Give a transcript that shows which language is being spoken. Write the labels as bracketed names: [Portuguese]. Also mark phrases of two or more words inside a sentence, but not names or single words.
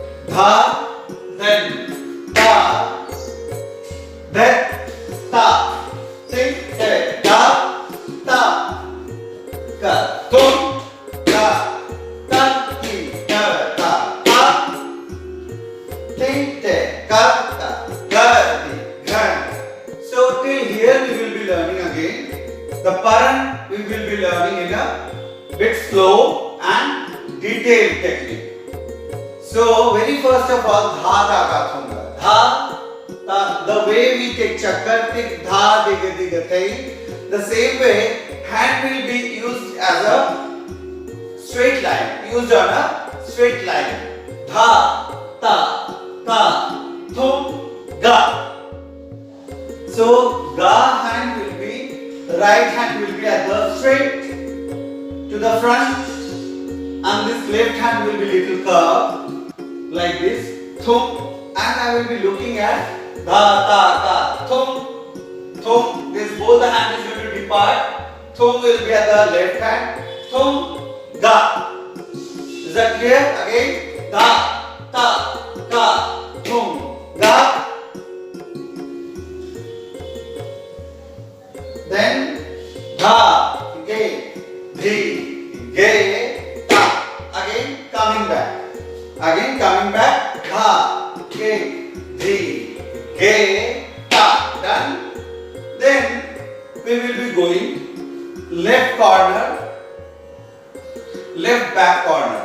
[English] dha, then ta, then ta, think, da, ta, ka, thum, ga, ta, ki, ta, ta, ta, think, ka, ta, ga, di, gan. So till here we will be learning again. The paran we will be learning in a bit slow and detailed technique. So very first of all, dha ta ka thunga. Dha ta, the way we take chakkar, tik dha diga diga thai. The same way, hand will be used as a straight line. Used on a straight line. Dha ta ka thum ga. So ga hand will be, right hand will be at the straight to the front, and this left hand will be little curve like this. Thum, and I will be looking at dha ta ka thum thum. This both the hand is going to depart. Thum will be at the left hand. Thum ga. Is that clear? Again, dha ta ka thum ga. Then dha, ge, dhi, ge, ta. Again coming back. Again coming back. Dha, ge, dhi, ge, ta. Done. Then we will be going left corner, left back corner.